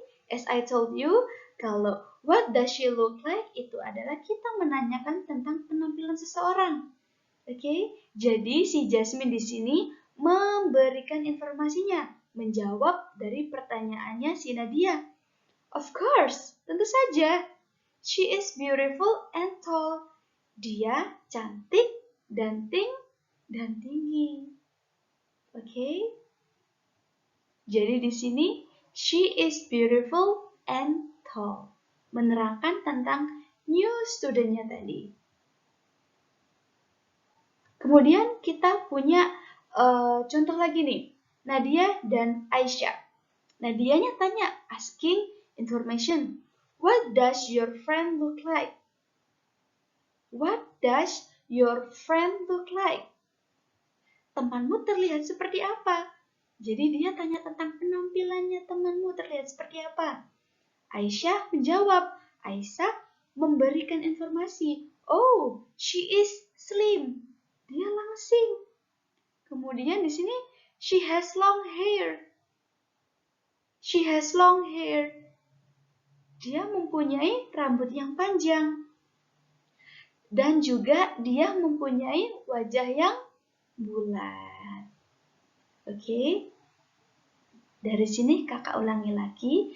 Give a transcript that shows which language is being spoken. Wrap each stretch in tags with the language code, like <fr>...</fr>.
<en>As I told you,</en> <id>kalau</id> <en>what does she look like</en> <id>itu adalah kita menanyakan tentang penampilan seseorang. Oke? Jadi si Jasmine di sini memberikan informasinya, menjawab dari pertanyaannya si Nadia.</id> <en>Of course,</en> <id>tentu saja.</id> <en>She is beautiful and tall.</en> <id>Dia cantik dan tinggi.</id> <en>Oke?</en> <id>Jadi di sini</id> <en>she is beautiful and tall.</en> <id>Menerangkan tentang new student-nya tadi. Kemudian kita punya contoh lagi nih. Nadia dan Aisyah. Nadianya tanya, asking information.</id> <en>What does your friend look like? What does your friend look like?</en> <id>Temanmu terlihat seperti apa? Jadi dia tanya tentang penampilannya temanmu terlihat seperti apa. Aisyah menjawab. Aisyah memberikan informasi.</id> <en>Oh, she is slim.</en> <id>Dia langsing. Kemudian di sini</id> <en>she has long hair. She has long hair.</en> <id>Dia mempunyai rambut yang panjang. Dan juga dia mempunyai wajah yang bulat. Oke. Dari sini kakak ulangi lagi.</id>